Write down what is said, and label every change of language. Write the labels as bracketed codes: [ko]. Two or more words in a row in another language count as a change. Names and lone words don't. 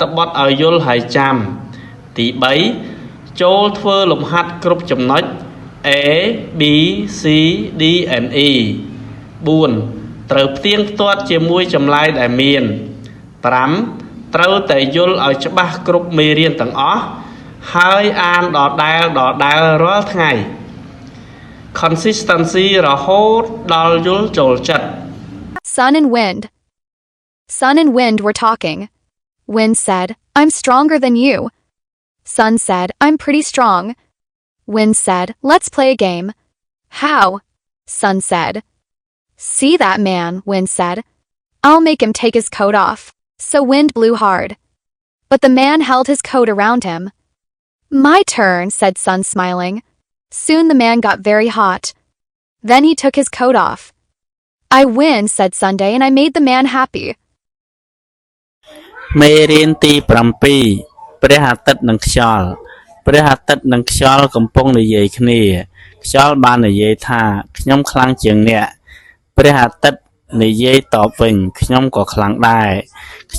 [km] បទឲ្យយល់ហើយចាំទី3ចូលធ្វើលំហាត់គ្រប់ចំណុច [en] A B C D and E [km] 4 ត្រូវផ្ទៀងផ្ទាត់ជាមួយចម្លើយដែលមាន5ត្រូវតែយល់ឲ្យច្បាស់គ្រប់មេរៀនទាំងអស់ហើយអានដដែលរាល់ថ្ងៃ consistency រហូតដល់យល់ចូលចិត្ត [en] Sun and Wind. Sun and Wind were talking. Wind said, "I'm stronger than you." Sun said, "I'm pretty strong." Wind said, "Let's play a game." "How?" Sun said. "See that man," Wind said. "I'll make him take his coat off." So Wind blew hard. But the man held his coat around him. "My turn," said Sun, smiling. Soon the man got very hot. Then he took his coat off. "I win," said Sunday, "and I made the man happy." [km] មេរៀនទី7ព្រះអាទិត្យនិងខ្យល់ព្រះអាទិត្យនិងខ្យល់កំពុងនិយាយគ្នាខ្យល់បាននិយាយថាខ្ញុំខ្លាំងជាងអ្នកព្រះអាទិត្យនិយាយតបវិញខ្ញុំក៏ខ្លាំងដែរខ្យ